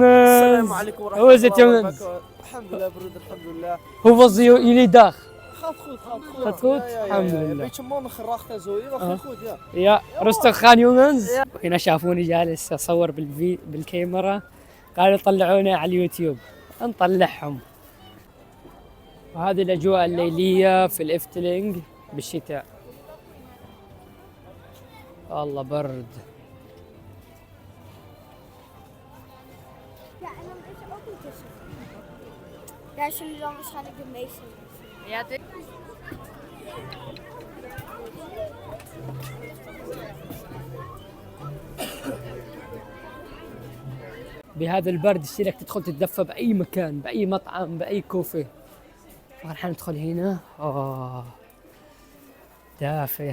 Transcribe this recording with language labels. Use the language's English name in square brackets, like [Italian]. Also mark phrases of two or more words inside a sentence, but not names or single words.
[Arabic] السلام عليكم ورحمة الله وبركاته. الحمد لله برد الحمد لله. [Dutch] Hoe was jullie dag? Gaat goed, gaat goed. Gaat goed? Ja, Alhamdulillah. een beetje mannen geracht en zo, maar gaat goed, ja. [Arabic] يا رستق خان يونس. هنا شافوني جالس أصور بالكاميرا، قالوا طلعونا على اليوتيوب، نطلعهم. وهذه الأجواء الليلية في الإفتلينج بالشتاء. والله برد. [Dutch] Ja, en dan is er ook een tussen. Daar zullen dan waarschijnlijk de meeste. Ja, [Arabic] بهذا البرد يصيرك تدخل تتدفى بأي مكان، بأي مطعم، بأي كوفي. فالحين ندخل هنا، دافئ.